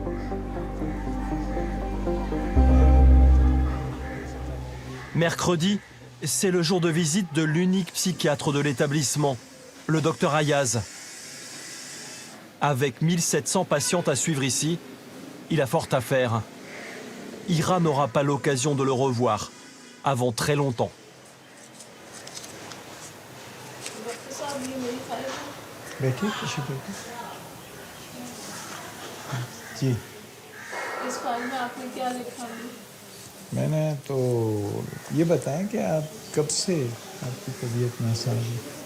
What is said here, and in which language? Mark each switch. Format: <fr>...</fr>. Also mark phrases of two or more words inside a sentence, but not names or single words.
<fr>Mercredi, c'est le jour de visite de l'unique psychiatre de l'établissement, le docteur Ayaz. Avec 1700 patientes à suivre ici, il a fort à faire. Ira n'aura pas l'occasion de le revoir avant très longtemps.</fr> <hi>बैठिए खुशी बैठिए जी। इस फाइल में आपने क्या लिखा है? मैंने तो ये बताया कि आप कब से आपकी तबीयत नासाज है?</hi>